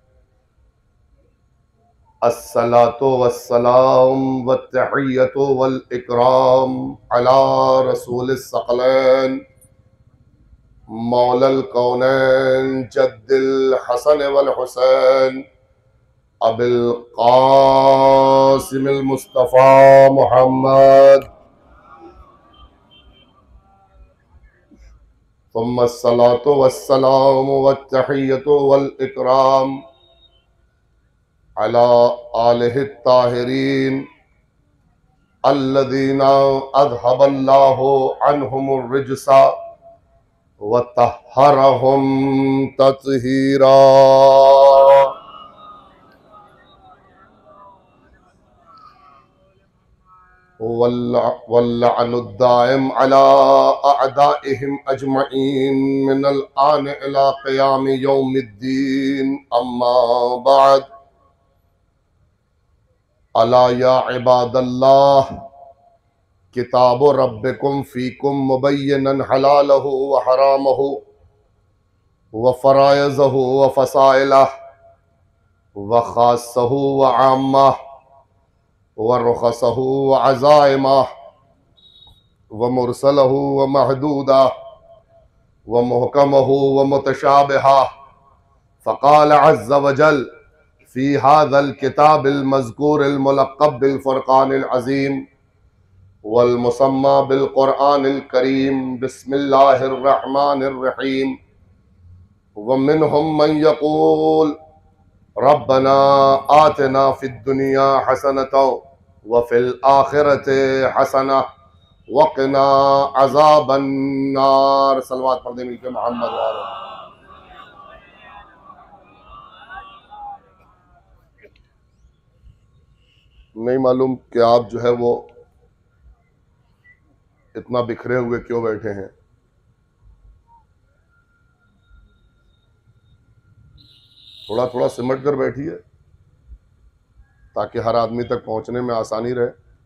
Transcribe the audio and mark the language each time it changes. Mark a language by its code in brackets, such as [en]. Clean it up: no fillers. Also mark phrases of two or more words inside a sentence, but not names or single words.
[ar] الصلاة والسلام والتحية والإكرام على رسول الثقلين مولى الكونين جد الحسن والحسين أبي القاسم المصطفى محمد ثم الصلاة والسلام والتحية والإكرام على آله الطاهرين الذين أذهب الله عنهم الرجس وطهرهم تطهيرا. واللعن الدائم على أعدائهم أجمعين من الآن إلى قيام يوم الدين. أما بعد ألا يا عباد الله كتاب ربكم فيكم مبينا حلاله وحرامه وفرائضه وفضائله وخاصه وعامه ورخصه وعزائمه ومرسله ومحدوده ومحكمه ومتشابهه. فقال عز وجل في هذا الكتاب المذكور الملقب بالفرقان العظيم والمسمى بالقرآن الكريم. بسم الله الرحمن الرحيم۔ ومنهم من يقول ربنا آتنا في الدنيا حسنة وفي الآخرة حسنة وقنا عذاب النار. [ur] صلوات پڑھ دے مل کے محمد والے۔ نہیں معلوم کہ آپ جو ہے وہ اتنا بکھرے ہوئے کیوں بیٹھے ہیں. تھوڑا تھوڑا سمٹ کر بیٹھیے تاکہ ہر آدمی تک پہنچنے میں آسانی رہے.